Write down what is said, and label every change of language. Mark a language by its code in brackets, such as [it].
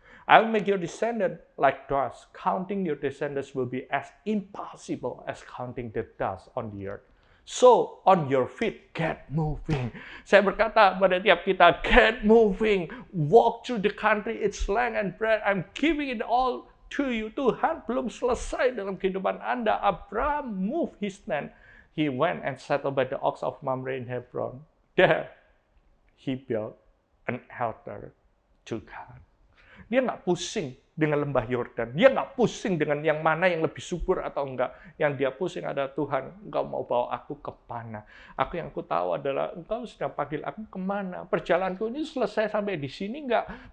[en] I will make your descendant like dust. Counting your descendants will be as impossible as counting the dust on the earth. So, on your feet, get moving. [id] Saya berkata pada tiap kita, [en] get moving. Walk through the country, its land and breadth. I'm giving it all to you. [id] Tuhan belum selesai dalam kehidupan Anda. [en] Abraham moved his land. He went and settled by the oaks of Mamre in Hebron. There, he built an altar to God. [id] Dia nggak pusing dengan lembah Yordan. Dia nggak pusing dengan yang mana yang lebih subur atau enggak. Yang dia pusing adalah Tuhan, engkau mau bawa aku ke mana? Yang aku tahu adalah engkau sedang panggil aku kemana? Perjalananku ini selesai sampai di sini enggak?